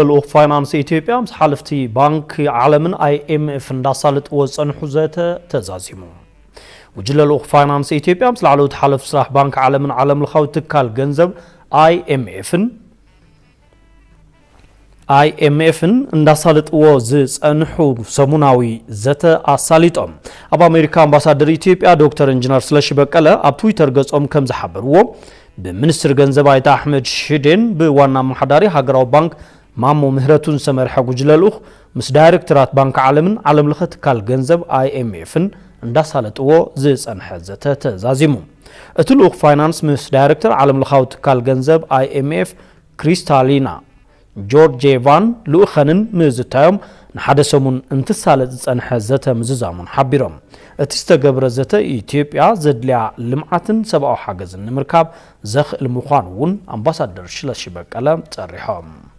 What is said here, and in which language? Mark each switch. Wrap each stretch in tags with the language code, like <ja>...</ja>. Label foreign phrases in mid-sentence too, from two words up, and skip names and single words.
<ti>ልኡኽ ፋይናንስ ኢትዮጵያ ምስ ሓለፍቲ ባንክ ዓለምን IMF እንዳሳለጥዎ ፀንሑ ዘተ ተዛዚሙ ጉጅለ ልኡኽ ፋይናንስ ኢትዮጵያ ምስ ላዕለዎት ሓለፍቲ ስራሕ ባንክ ዓለምን ዓለም ለኻዊ ትካል ገንዘብ IMFን እንዳሳለጥዎ ዝፀንሑ ሰሙናዊ ዘተ ኣሳሊጦም ኣብ ኣሜሪካ ኣምባሳደር ኢትዮጵያ ዶክተር ኢንጂነር ስለሺ በቀለ ኣብ ትዊተር ገጾም ከም ዝሓበርዎ بمنستر ገንዘብ አይታ አህመድ ሽዴን በዋና ማህዳሪ ሀገራዊ ባንክ ማሞ ምህረቱን ሰመርሐ ጉጅለ ልኡኽ ምስ ዳይሬክተራት ባንክ ዓለምን ዓለም ለኸ ትካል ገንዘብ IMFን እንዳሳለጥዎ ዝጸንሐ ዘተ ተዛዚሙ እቲ ልኡኽ ፋይናንስ ምስ ዳይሬክተር ዓለም ለኻዊ ትካል ገንዘብ IMF ክሪስታሊና ጆርጄቫን ልኡኸንን ምዝታዮም ንሓደ ሰሙን እንትሳለጥ ዝጸንሐ ዘተ ምዝዛሙን ሓቢሮም እቲ ዝተገብረ ዘተ ኢትዮጵያ ዘድልያ ልምዓትን ሰብኣዊ ሓገዝን ንምርካብ ዘኽእል ምዃኑ እውን ኣምባሳደር ስለሺ በቀለ ጸሪሖም</ti>